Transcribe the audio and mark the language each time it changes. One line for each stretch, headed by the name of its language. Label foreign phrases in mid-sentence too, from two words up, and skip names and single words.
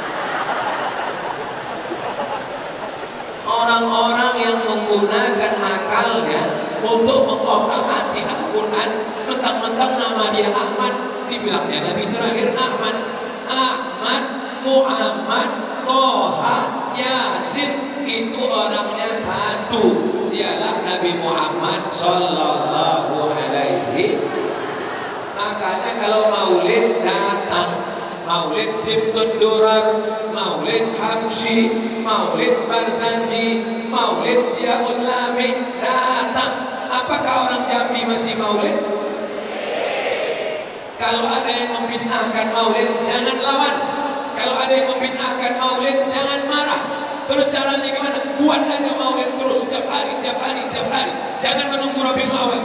Indonesian: Orang-orang yang menggunakan akalnya untuk mengotak-atik Al-Quran, mentang-mentang nama dia Ahmad, dibilangnya Nabi terakhir Ahmad. Ahmad, Muhammad, Toha, Yasin, itu orangnya satu. Dialah Nabi Muhammad
Arabic: صلى الله عليه.
Indonesian: Makanya kalau maulid datang, maulid Simtun Durar, maulid Habsyi, maulid Barzanji, maulid Diaul Lami datang. Apakah orang Jambi masih maulid? Kalau ada yang membid'ahkan maulid, jangan lawan. Kalau ada yang membid'ahkan maulid, jangan marah. Terus caranya gimana? Buat aja maulid terus, tiap hari. Jangan menunggu Rabiul Awal.